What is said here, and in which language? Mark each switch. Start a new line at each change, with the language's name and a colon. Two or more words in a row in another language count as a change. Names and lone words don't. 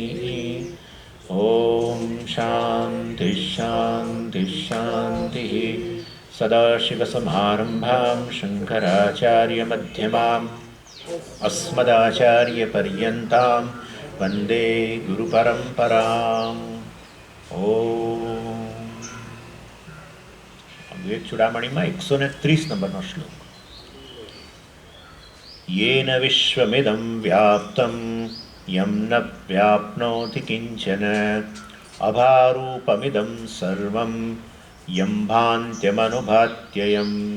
Sanskrit: ॐ शान्तिः शान्तिः शान्तिः. सदाशिवसमारम्भां शङ्कराचार्यमध्यमाम् अस्मदाचार्यपर्यन्तां वन्दे गुरुपरम्पराम्.
Gujarati: ઓમ. વિવેક ચૂડામણીમાં 130 નંબરનો શ્લોક.
Sanskrit: येन विश्वमिदं व्याप्तं यं न व्याप्नोति किंचन अभारूपमिदं सर्वं यं भान्त्यमनुभात्ययम.